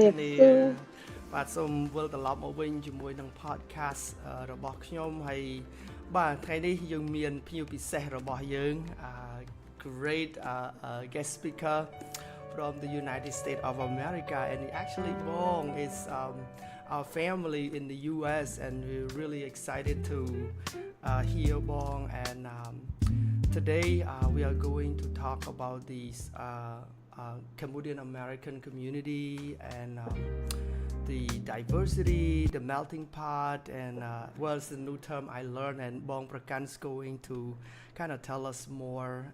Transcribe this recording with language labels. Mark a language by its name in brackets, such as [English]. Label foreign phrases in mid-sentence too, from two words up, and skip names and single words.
[Khmer] រៀប គ្នា សួរ បាទសូមវិលត្រឡប់មកវិញជាមួយនឹង podcast របស់ខ្ញុំហើយបាទថ្ងៃនេះយើងមានភ្ញៀវពិសេសរបស់យើង [English] great guest speaker from the United States of America and actually Bong is our family in the US and we're really excited to hear Bong and today we are going to talk about these Khmer American community and the diversity, the melting pot, and well, it's a new term I learned, and Bong Prakan's going to kind of tell us more.